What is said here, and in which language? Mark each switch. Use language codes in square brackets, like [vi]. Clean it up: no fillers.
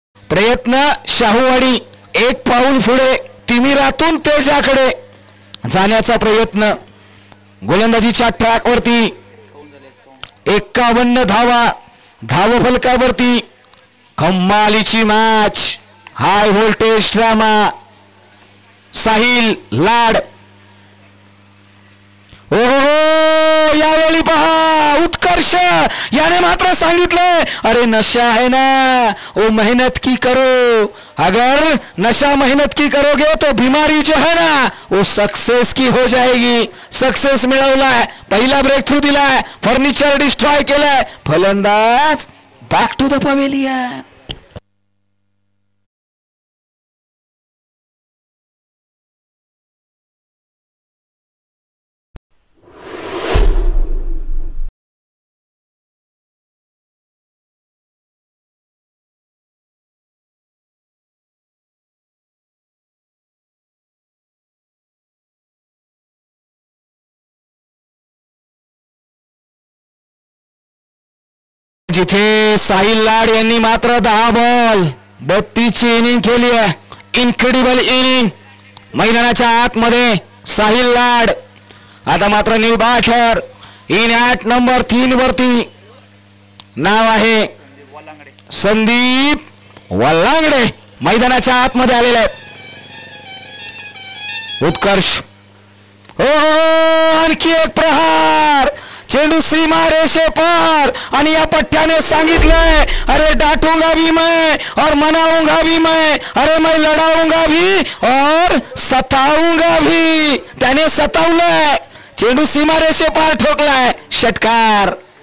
[mr] प्रयत्न शाहूवाडी, एक पाऊल पुढे, तिमिरातून तेजाकडे जाण्याचा प्रयत्न. गोलंदाजीच्या ट्रॅकवरती 51 धावा, धावफलकावरती कमालीची match, high voltage drama. Sahil लाड, ओहो यावेळी पहा उत्कर्ष, याने मात्र सांगितलंय [hi] अरे नशा है ना, वो मेहनत की करो, अगर नशा मेहनत की करोगे तो बीमारी जो है ना वो सक्सेस की हो जाएगी. [mr] सक्सेस मिळवलाय, पहिला ब्रेक थ्रू दिलाय, फर्निचर डिस्ट्रॉय केलाय. फलंदाज बॅक टू द पवेलियन. जिथे साहिल लाड यांनी मात्र 10 बॉल 32 इनिंग केली आहे. Incredible inning. मैदानाच्या आतमध्ये साहिल लाड आता मात्र निर्बाठर इन ॲट नंबर 3 वरती नाव आहे संदीप वल्लांगडे, मैदानाच्या आतमध्ये आलेले आहेत. उत्कर्ष, हो आणखी एक प्रहार, चेंडू सीमा रेषे पार, आणि या पट्ट्याने सांगितलंय [hi] अरे डांटूंगा भी मैं और मनाऊंगा भी मैं, अरे मैं लढाऊंगा भी और सताऊंगा भी. [mr] त्याने सतावलंय, चेंडू सीमा रेषे पार ठोकलाय, षटकार.